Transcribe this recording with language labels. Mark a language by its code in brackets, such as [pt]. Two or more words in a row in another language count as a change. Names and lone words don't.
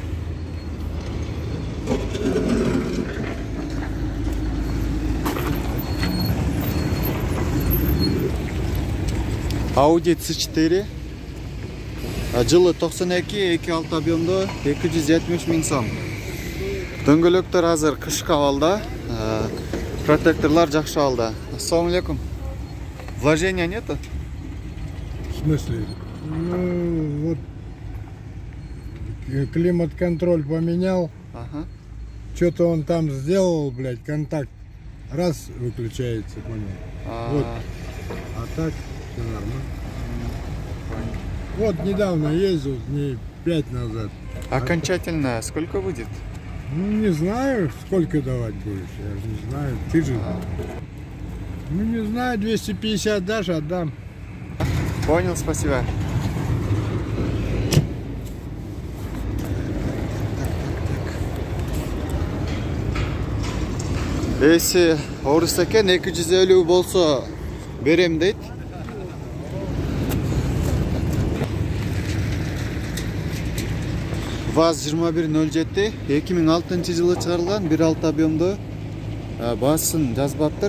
[ky] Audi C4 жылы 92 2.6 объемдо 270 000 сом. Дөңгөлөктөр азыр кышкы абалда. Протекторлар жакшы алды. [ar] Ассаламу алейкум. [ru] Вложения нету? В смысле? Ну, вот климат-контроль поменял. Ага. Что-то он там сделал, блядь, контакт. Раз выключается, понял. Вот. А так все нормально. Вот недавно ездил, дней 5 назад. Окончательно сколько будет? Ну, не знаю, сколько давать будешь, я же не знаю, ты же. Ну, не знаю, 250 дашь, отдам. Понял, спасибо. [ky] Эси орыс экен 250 болсо берем дейт. ВАЗ 2107 2006 жылы чыгарылган 1.6 объемдо баасын жазбаптыр.